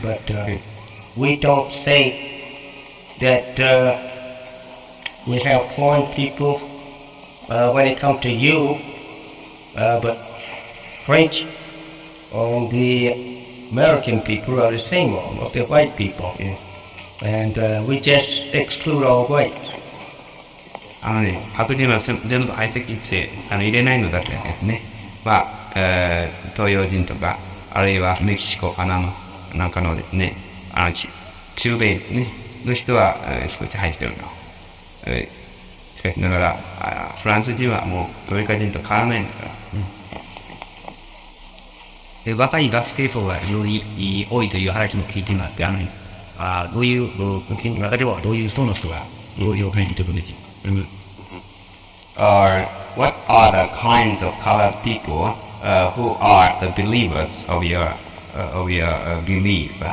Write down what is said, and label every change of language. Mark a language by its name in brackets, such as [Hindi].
[English] but we don't say that we have foreign people when it comes to you, but French and the American people are the same, almost the white people. Yeah. And we just exclude all white. [Japanese] 白人は全部排斥して入れないのだけですね。まあ、東洋人とか、あるいはメキシコ、パナマなんかのですね、中米ね、の人は、少し入ってるの。しかしながら、フランス人はもうアメリカ人と変わらないんだから。で若い学生層が非常に多いという話も聞いていますが、どういう中ではどういう層の人がどういうふうにということで、 [English] Or what are the kinds of colored people who are the believers of your belief?